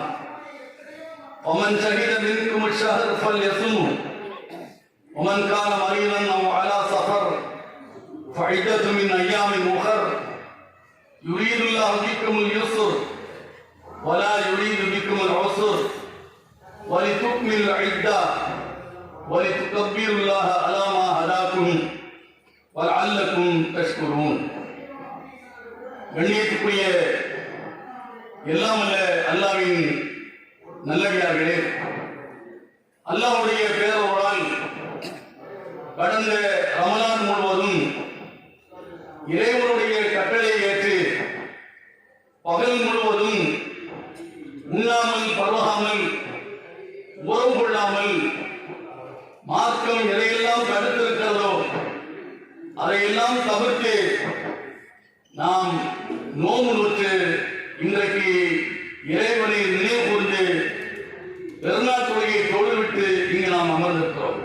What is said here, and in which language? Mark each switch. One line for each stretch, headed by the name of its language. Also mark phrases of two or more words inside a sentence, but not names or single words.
Arabic: ومن شهد منكم الشهر فليصمه ومن كان مريضا أو على سفر فعدة من أيام أخر يريد الله بكم اليسر ولا يريد بكم العسر ولتكملوا العدة ولتكبروا الله على ما هداكم وَلَعَلَّكُمْ تَشْكُرُونَ.
Tamil: கண்ணியத்துக்குரிய எல்லாம் அல்ல அல்லாஹ்வின் நல்லடியார்களே, அல்லாஹ்வுடைய பேரருளால் கடந்த ரமலான் முழுவதும் இறைவனுடைய கட்டளையை ஏற்று பகல் முழுவதும் உண்ணாமல் பருகாமல் உறவு கொள்ளாமல் மார்க்கம் எதையெல்லாம் தடுத்திருக்கிறதோ அதையெல்லாம் தவிர்த்து நாம் நோன்பு நோற்று இன்றைக்கு இறைவனை நினைவு கூர்ந்து பெருநாள் தொழுகையை தொழுவிட்டு இங்கு நாம் அமர்ந்திருக்கிறோம்.